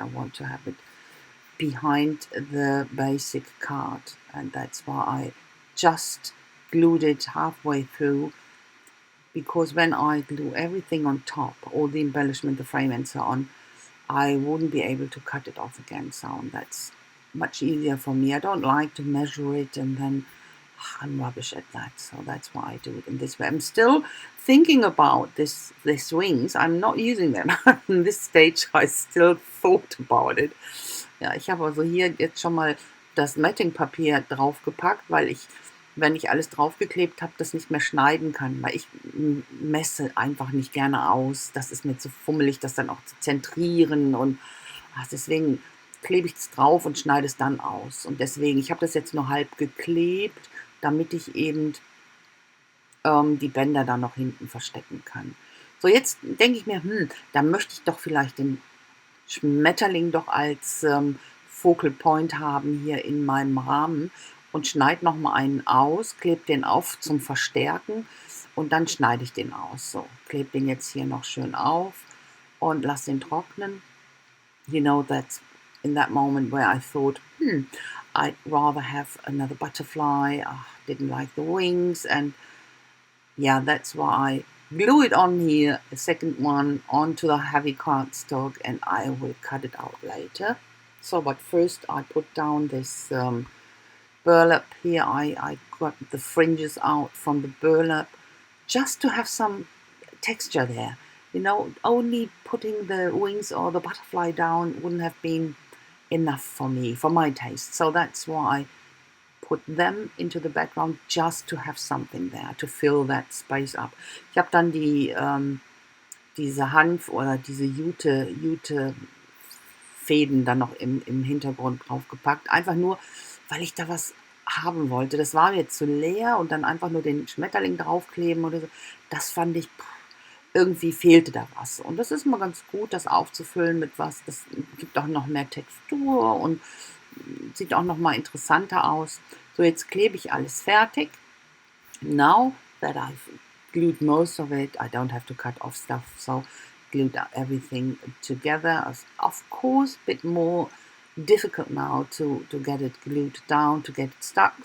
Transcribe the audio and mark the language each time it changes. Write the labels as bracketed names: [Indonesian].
[English] I want to have it behind the basic card, and that's why I just glued it halfway through, because when I glue everything on top, all the embellishment, the frame and so on, I wouldn't be able to cut it off again, so that's much easier for me. I don't like to measure it and then I'm rubbish at that, so that's why I do it in this way. I'm still thinking about these wings. I'm not using them. In this stage I still thought about it. [German] Ja, ich habe also hier jetzt schon mal das Mattingpapier draufgepackt, weil ich, wenn ich alles draufgeklebt habe, das nicht mehr schneiden kann, weil ich messe einfach nicht gerne aus. Das ist mir zu fummelig, das dann auch zu zentrieren und deswegen klebe ich es drauf und schneide es dann aus. Und deswegen, ich habe das jetzt nur halb geklebt, damit ich eben die Bänder dann noch hinten verstecken kann. So, jetzt denke ich mir, da möchte ich doch vielleicht den Schmetterling doch als Focal Point haben hier in meinem Rahmen und schneide nochmal einen aus, klebe den auf zum Verstärken und dann schneide ich den aus. So, klebe den jetzt hier noch schön auf und lasse den trocknen. [English] You know, that's in that moment where I thought, I'd rather have another butterfly. I didn't like the wings, and yeah, that's why I glue it on here, a second one onto the heavy cardstock, and I will cut it out later. So, but first I put down this burlap here. I got the fringes out from the burlap just to have some texture there. You know, only putting the wings or the butterfly down wouldn't have been enough for me, for my taste. So that's why I put them into the background, just to have something there, to fill that space up. [German] Ich habe dann diese Hanf- oder diese Jute-Fäden dann noch im Hintergrund draufgepackt. Einfach nur, weil ich da was haben wollte. Das war mir zu leer und dann einfach nur den Schmetterling draufkleben oder so. Das fand ich, irgendwie fehlte da was. Und das ist mal ganz gut, das aufzufüllen mit was. Das gibt auch noch mehr Textur und sieht auch noch mal interessanter aus. So, jetzt klebe ich alles fertig. [English] Now that I've glued most of it, I don't have to cut off stuff. So glued everything together. Of course, a bit more difficult now to get it glued down, to get it stuck.